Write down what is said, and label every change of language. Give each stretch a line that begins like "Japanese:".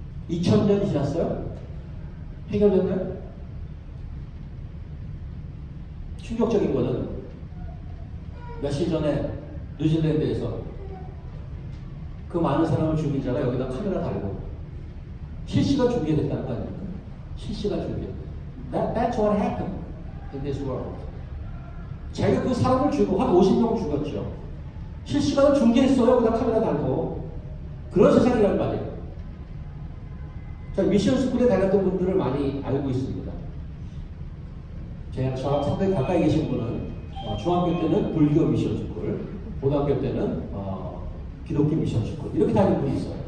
Korean: 2000년이 지났어요? 해결됐나요? 충격적인 거는 며칠 전에 뉴질랜드에서 그 많은 사람을 죽인 자가 여기다 카메라 달고 실시간 중계됐다는 거 아닙니까? 실시간 중계.
English: That's what happened in this world.
Korean: 제가 그 사람을 죽이고 한 50명 죽였죠. 실시간으로 중계했어요. 그다 카메라 달고. 그런 세상이란 말이에요. 자, 미션 스쿨에 다녔던 분들을 많이 알고 있습니다. 저랑 상당히 가까이 계신 분은 중학교 때는 불교 미션 스쿨, 고등학교 때는 기독교 미션 스쿨 이렇게 다니는 분이 있어요.